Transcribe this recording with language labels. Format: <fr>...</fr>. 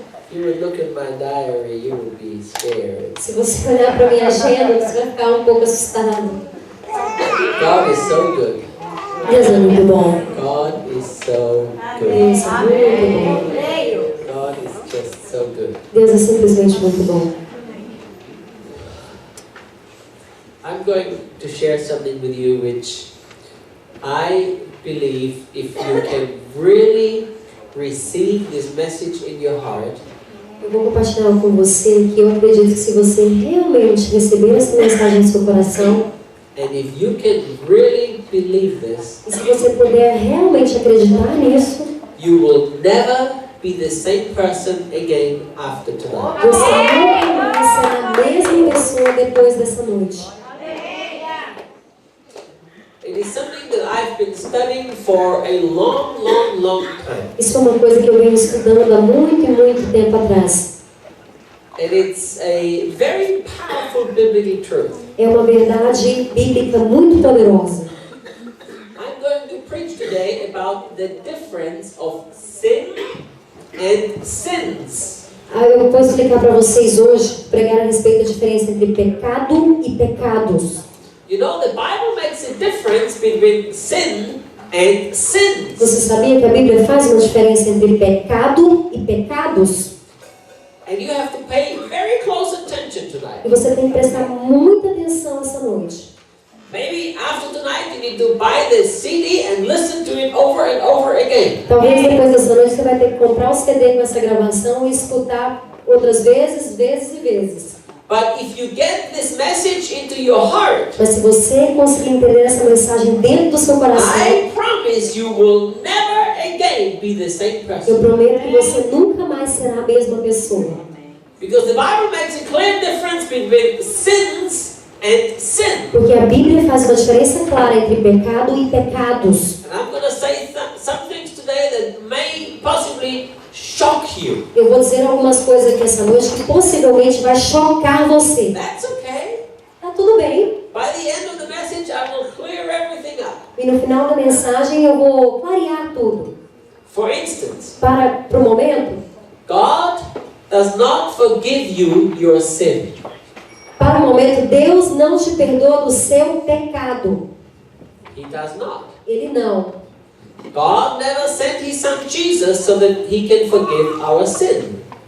<en>If you would look at my diary, you would be scared.</en> <pt>Se você olhar para minha agenda, você vai ficar um pouco assustado.</pt> <en>God is so good.</en> <pt>Deus é muito bom.</pt> <en>God is so good.</en> <pt>Deus é muito bom.</pt> <en>God is just so good.</en> <pt>Deus é simplesmente muito bom.</pt> <en>I'm going to share something with you which I believe if you can really receive this message in your heart,</en> <pt>Eu vou compartilhar com você que eu acredito que se você realmente receber essa mensagem no seu coração,</pt> <en>and if you can really believe this,</en> <pt>e se você puder realmente acreditar nisso,</pt> <en>you will never be the same person again after tonight.</en> <pt>você nunca mais será a mesma pessoa depois dessa noite.</pt> <en>It is something that I've been studying for a long time.</en> <pt>Isso é uma coisa que eu venho estudando há muito tempo atrás.</pt> <en>And it's a very powerful biblical truth.</en> <pt>É uma verdade bíblica muito poderosa.</pt> <en>I'm going to preach today about the difference of sin and sins.</en> <pt>Eu vou explicar para vocês hoje, pregar a respeito da diferença entre pecado e pecados.</pt> <en>You know, the Bible makes a difference between sin and sins.</en> <pt>Você sabia que a Bíblia faz uma diferença entre pecado e pecados?</pt> <en>And you have to pay very close attention tonight.</en> <pt>E você tem que prestar muita atenção essa noite.</pt> <en>Maybe after tonight you need to buy the CD and listen to it over and over again.</en> <pt>Talvez depois dessa noite você vai ter que comprar o CD com essa gravação e escutar outras vezes e vezes.</pt> <en>But if you get this message into your heart,</en> <pt>Mas se você conseguir entender essa mensagem dentro do seu coração,</pt> <en>I promise you will never again be the same</en> <pt>eu</pt> <en>person.</en> <pt>prometo que você nunca mais será a mesma pessoa.</pt> <en>Because the Bible makes a clear difference between sins and sin.</en> <pt>Porque a Bíblia faz uma diferença clara entre pecado e pecados.</pt> <en>And I'm going to say some things today that may possibly shock you.</en> <pt>Eu vou dizer algumas coisas aqui essa noite que possivelmente vai chocar você.</pt> <en>That's okay.</en> <pt>Tá tudo bem.</pt> <en>By the end of the message, I will clear everything up.</en> <pt>E no final da mensagem eu vou clarear tudo.</pt> <en>For instance,</en> <pt>Para o momento,</pt> <en>God does not forgive you your sin.</en> <pt>para o momento, Deus não te perdoa do seu pecado.</pt> <en>He does not.</en> <pt>Ele não.</pt> <en>God never sent His Son Jesus so that He can forgive our sin.</en>